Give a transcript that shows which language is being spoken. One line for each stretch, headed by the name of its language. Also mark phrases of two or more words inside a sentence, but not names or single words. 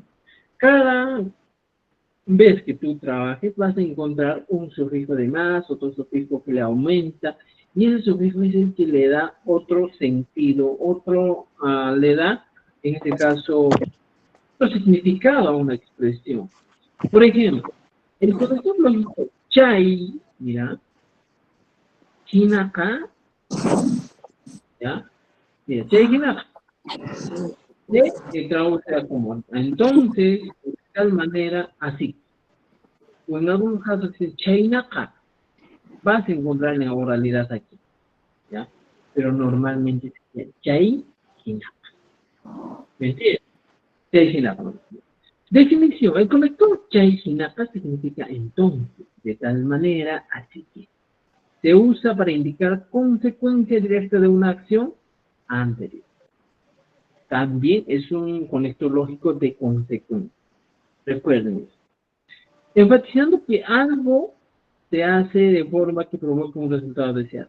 Spanish: Cada vez que tú trabajes vas a encontrar un sufijo de más, otro sufijo que le aumenta, y ese sufijo es el que le da otro sentido, le da, en este caso, otro significado a una expresión. Por ejemplo, el conector lógico chay, mira, hinaka, ¿ya? Mira,
Quechua: chay hinaka.
Spanish: Se traduce como entonces, de tal manera, así. O en algunos casos dice chaynaka. Vas a encontrar en la oralidad aquí, ¿ya? Pero normalmente se dice chay hinaka. ¿Me entiendes?
Quechua: Chay hinaka.
Spanish: Definición: el conector
Quechua: chay hinaka
Spanish: significa entonces. de tal manera, así que se usa para indicar consecuencia directa de una acción anterior. También es un conector lógico de consecuencia. Recuerden eso. Enfatizando que algo se hace de forma que provoca un resultado deseado.